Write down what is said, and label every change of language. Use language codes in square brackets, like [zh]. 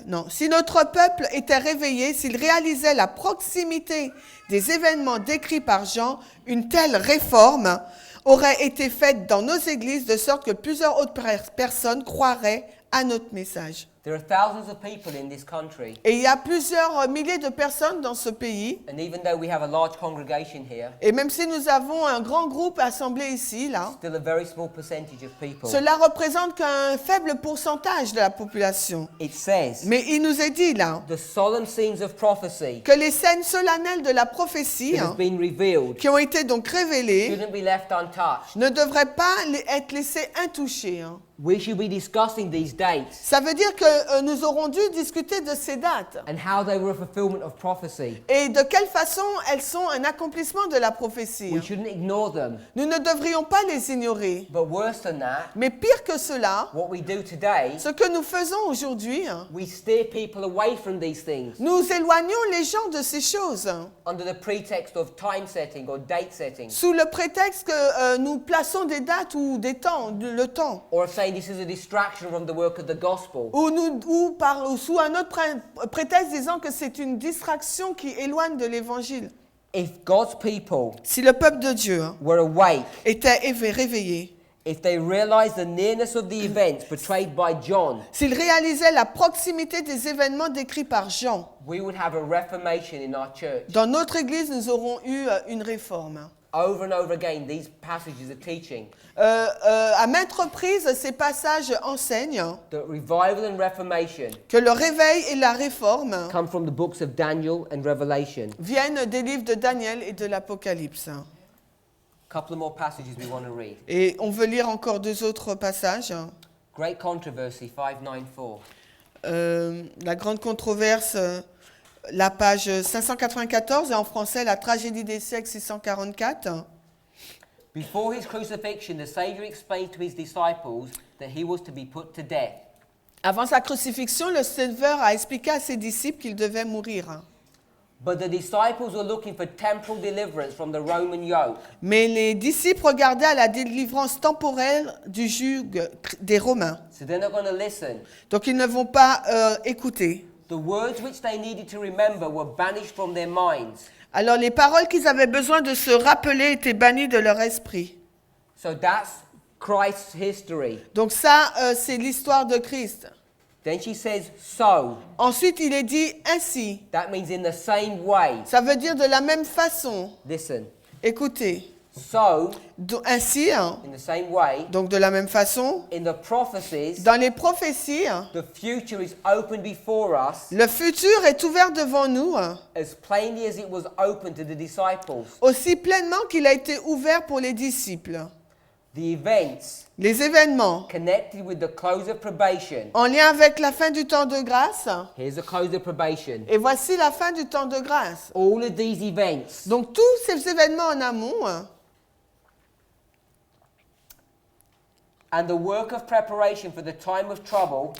[fr] Si notre peuple était réveillé, s'il réalisait la proximité des événements décrits par Jean, une telle réforme aurait été faite dans nos églises de sorte que plusieurs autres personnes croiraient à notre message. [en] There are thousands of people in this country, [fr] Et il y a plusieurs milliers de personnes dans ce pays. [en] and even though we have a large congregation here, [fr] Et même si nous avons un grand groupe assemblé ici, là, [en] still a very small percentage of people. [fr] cela représente qu'un faible pourcentage de la population. [en] It says [fr] Mais il nous est dit là [en] the solemn scenes of prophecy [fr] que les scènes solennelles de la prophétie [en] that has been revealed [fr] qui ont été donc révélées [en] shouldn't be left untouched. [fr] ne devraient pas être laissées intouchées. [en] We should be discussing these dates [fr] Ça veut dire que nous aurons dû discuter de ces dates [en] and how they were a fulfillment of prophecy. [fr] et de quelle façon elles sont un accomplissement de la prophétie. [en] We shouldn't ignore them. [fr] Nous ne devrions pas les ignorer. [en] But worse than that, [fr] Mais pire que cela, [en] what we do today, [fr] ce que nous faisons aujourd'hui, [en] we steer people away from these things [fr] nous éloignons les gens de ces choses [en] under the pretext of time setting or date setting, [fr] sous le prétexte que nous plaçons des dates ou des temps, le temps, [en] or of saying this is a distraction from the work of the gospel. [fr] ou sous un autre prétexte disant que c'est une distraction qui éloigne de l'évangile. [en] If God's people [fr] Si le peuple de Dieu [en] were awake, [fr] était réveillé, [en] if they realized the nearness of the events portrayed by John, [fr] s'ils réalisaient la proximité des événements décrits par Jean, [en] we would have a reformation in our church. [fr] dans notre Église, nous aurons eu une réforme. [en] Over and over again, these passages are teaching [fr] À maintes reprises, ces passages enseignent [en] that revival and reformation [fr] que le réveil et la réforme [en] come from the books of Daniel and Revelation. [fr] viennent des livres de Daniel et de l'Apocalypse. [en] Couple of more passages we want to read. [fr] Et on veut lire encore 2 autres passages. [en] Great Controversy 594. [fr] La grande controverse, la page 594, et en français, la tragédie des siècles 644. [en] Before his crucifixion, the Savior explained to his disciples that he was to be put to death. [fr] Avant sa crucifixion, le Sauveur a expliqué à ses disciples qu'il devait mourir. [en] But the disciples were looking for temporal deliverance from the Roman yoke. [fr] Mais les disciples regardaient à la délivrance temporelle du joug des Romains. [en] So they're not going to listen. [fr] Donc ils ne vont pas écouter. [en] The words which they needed to remember were banished from their minds. [fr] Alors les paroles qu'ils avaient besoin de se rappeler étaient bannies de leur esprit. [en] So that's Christ's history. [fr] Donc ça, c'est l'histoire de Christ. [en] Then she says, so. [fr] Ensuite, il est dit ainsi. [en] That means in the same way. [fr] Ça veut dire de la même façon. [en] Listen. [fr] Écoutez. [en] So, [fr] Ainsi, hein, [en] in the same way, [fr] donc de la même façon, [en] in the prophecies, [fr] dans les prophéties, [en] the future is open before us [fr] le futur est ouvert devant nous, [en] as plainly as it was open to the disciples. [fr] aussi pleinement qu'il a été ouvert pour les disciples. [en] The events [fr] Les événements [en] connected with the close of probation. [fr] en lien avec la fin du temps de grâce. [en] Here's the close of probation. [fr] Et voici la fin du temps de grâce. [en] All of these events [fr] Donc tous ces événements en amont [en] and the work of preparation for the time of trouble